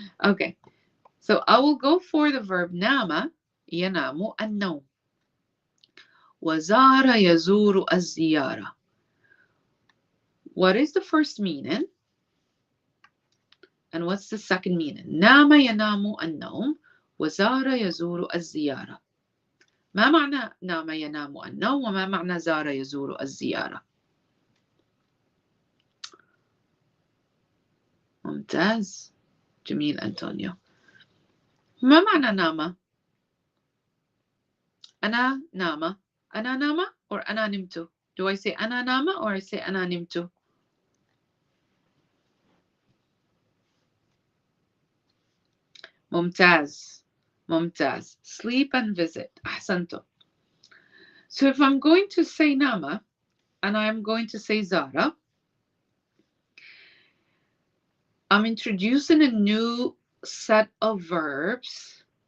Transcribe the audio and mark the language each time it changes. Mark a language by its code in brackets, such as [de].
[en] Okay, so I will go for the verb nama, yanamu, النوم. [ar] وزار يزور الزيارة. [en] What is the first meaning? And what's the second meaning? [ar] نام ينام النوم وزار يزور الزيارة. ما معنى نام ينام النوم وما معنى زار يزور الزيارة؟ ممتاز. جميل أنطونيو. ما معنى نام؟ أنا نام. أنا نام or أنا نمت? [en] Do I say [ar] أنا نام [en] or I say [ar] أنا نمت? ممتاز. ممتاز. [en] Sleep and visit. [ar] أحسنتم. [en] So if I'm going to say nama and I'm going to say zara, I'm introducing a new set of verbs.